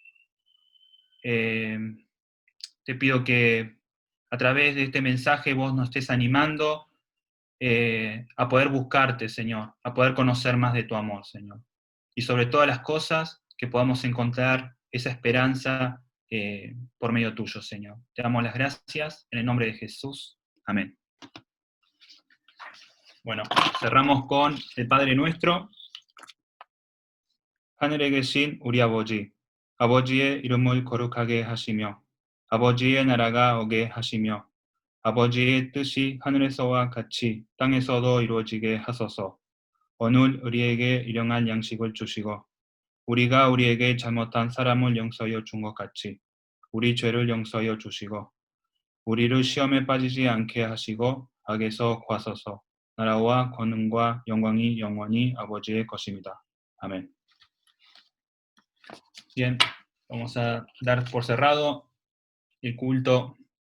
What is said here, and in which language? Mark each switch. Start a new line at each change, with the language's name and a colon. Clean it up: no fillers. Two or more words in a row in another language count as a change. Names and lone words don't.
Spanish: Te pido que a través de este mensaje vos nos estés animando a poder buscarte, Señor, a poder conocer más de tu amor, Señor. Y sobre todas las cosas, que podamos encontrar esa esperanza por medio tuyo, Señor. Te damos las gracias en el nombre de Jesús. Amén. Bueno, cerramos con el Padre Nuestro.
Korean: 하늘에 계신 우리 아버지, 아버지의 이름을 거룩하게 하시며 아버지의 나라가 오게 하시며 아버지의 뜻이 하늘에서와 같이 땅에서도 이루어지게 하소서. 오늘 우리에게 일용할 양식을 주시고 우리가 우리에게 잘못한 사람을 용서하여 준 것 같이 우리 죄를 용서하여 주시고 우리를 시험에 빠지지 않게 하시고 악에서 구하소서. 나라와 권능과 영광이 영원히 아버지의 것입니다.
Spanish: Amén. Bien, vamos a dar por cerrado el culto